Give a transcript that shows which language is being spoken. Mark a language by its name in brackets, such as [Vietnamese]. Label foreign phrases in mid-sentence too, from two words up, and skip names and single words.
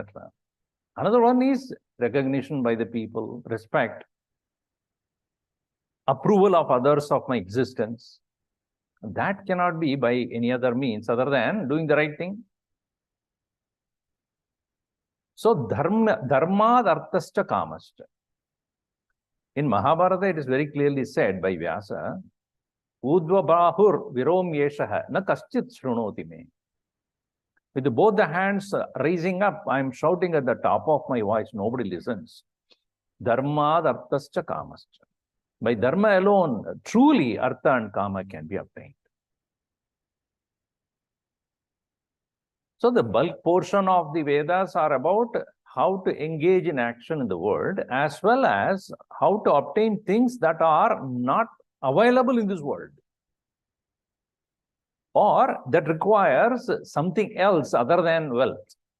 [English] Another one is recognition by the people, respect, approval of others of my existence. That cannot be by any other means other than doing the right thing. [Sanskrit] So धर्माद् अर्थश्च कामश्च. [English] In Mahabharata, it is very clearly said by Vyasa, [Sanskrit] ऊर्ध्व बाहुर् विरौमि एषः न कश्चित् शृणोति मे. [English] With both the hands raising up, I am shouting at the top of my voice. Nobody listens. [Sanskrit] धर्माद् अर्थश्च कामश्च. [English] By dharma alone, truly artha and kama can be obtained. So the bulk portion of the Vedas are about how to engage in action in the world, as well as how to obtain things that are not available in this world, or that requires something else other than wealth.